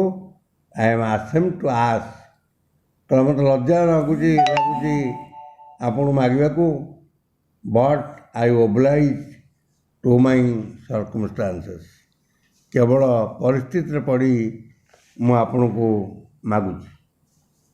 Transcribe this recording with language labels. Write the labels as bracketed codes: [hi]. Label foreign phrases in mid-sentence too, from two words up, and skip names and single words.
[en] I am ashamed to ask. [or] ତ ମୋତେ ଲଜ୍ଜା ଲାଗୁଛି ଆପଣଙ୍କୁ ମାଗିବାକୁ. [en] But I oblige to my circumstances. [or] କେବଳ ପରିସ୍ଥିତିରେ ପଡ଼ି ମୁଁ ଆପଣଙ୍କୁ ମାଗୁଛି.